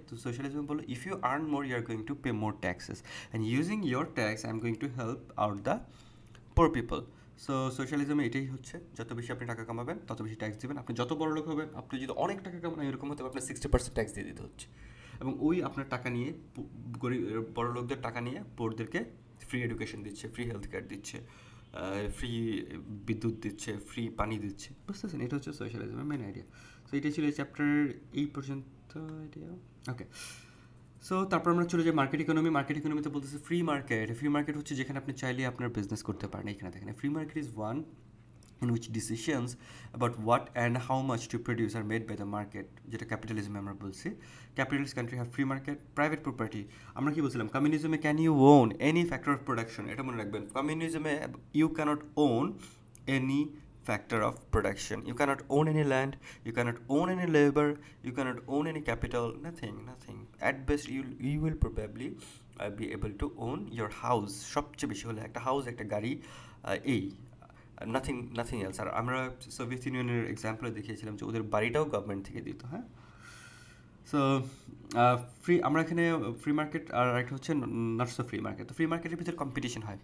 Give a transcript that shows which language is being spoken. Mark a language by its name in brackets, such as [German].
[English] So socialism bolo, if you earn more you are going to pay more taxes, and using your tax I am going to help out the poor people. [Bangla] So সোশ্যালিজমে এটাই হচ্ছে, যত বেশি আপনি টাকা কামাবেন তত বেশি tax দিবেন। আপনি যত বড় লোক হবেন, আপনি যদি অনেক টাকা কামান এরকম হতে আপনার 60% ট্যাক্স দিয়ে দিতে হচ্ছে, এবং ওই আপনার টাকা নিয়ে গরিব বড় লোকদের টাকা নিয়ে পোরদেরকে ফ্রি এডুকেশন দিচ্ছে, ফ্রি হেলথ কেয়ার দিচ্ছে, ফ্রি বিদ্যুৎ দিচ্ছে, ফ্রি পানি দিচ্ছে। বুঝতেছেন? এটা হচ্ছে সোশ্যালিজমের মেন আইডিয়া। সো এটাই ছিল এই চ্যাপ্টার এই পর্যন্ত আইডিয়া। ওকে, সো তারপর আমরা চলে যাই মার্কেট ইকোনমি। মার্কেট ইকোনমিতে বলতেছে ফ্রি মার্কেট। ফ্রি মার্কেট হচ্ছে যেখানে আপনি চাইলে আপনার বিজনেস করতে পারেন। [English] এখানে দেখেন, free market is one in which decisions about what and how much to produce are made by the market, যেটা ক্যাপিটালিজমে আমরা বলছি। Capitalist country have free market. Private property, আমরা কি বলছিলাম, কমিউনিজমে can you own any factor of production. এটা মনে রাখবেন, কমিউনিজমে you cannot own any factor of production. You cannot own any land, you cannot own any labor, you cannot own any capital, nothing. At best you will probably be able to own your house. [Bangla] সবচেয়ে বেশি হলে একটা house, একটা গাড়ি, এই nothing else. আর আমরা Soviet ইউনিয়নের এক্সাম্পলে দেখিয়েছিলাম যে ওদের বাড়িটাও গভর্নমেন্ট থেকে দিত। হ্যাঁ, সো ফ্রি, আমরা এখানে ফ্রি মার্কেট আর একটা হচ্ছে নট সো ফ্রি মার্কেট। তো ফ্রি মার্কেটের ভিতরে কম্পিটিশন হয়।